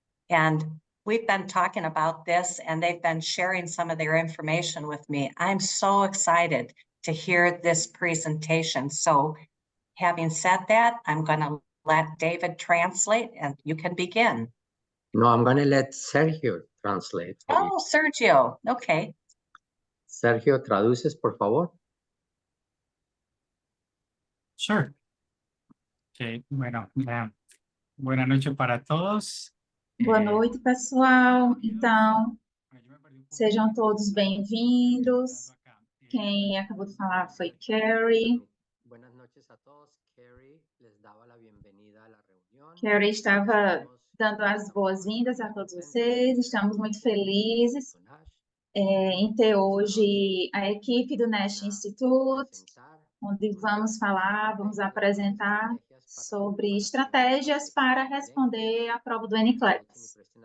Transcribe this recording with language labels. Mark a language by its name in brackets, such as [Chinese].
[English] And we've been talking about this and they've been sharing some of their information with me. I'm so excited to hear this presentation. So having said that, I'm going to let David translate and you can begin. No, I'm going to let Sergio translate. Oh, Sergio. Okay. [Spanish] Sergio, ¿traduces, por favor? [English] Sure. [Spanish] Okay, bueno, buenas noches para todos. [Portuguese] Boa noite, pessoal. Então, sejam todos bem-vindos. Quem acabou de falar foi Carrie. [Spanish] Buenas noches a todos. Carrie les daba la bienvenida a la reunión. [Portuguese] Carrie estava dando as boas-vindas a todos vocês. Estamos muito felizes em ter hoje a equipe do Nash Institute, onde vamos apresentar sobre estratégias para responder à prova do NCLEX.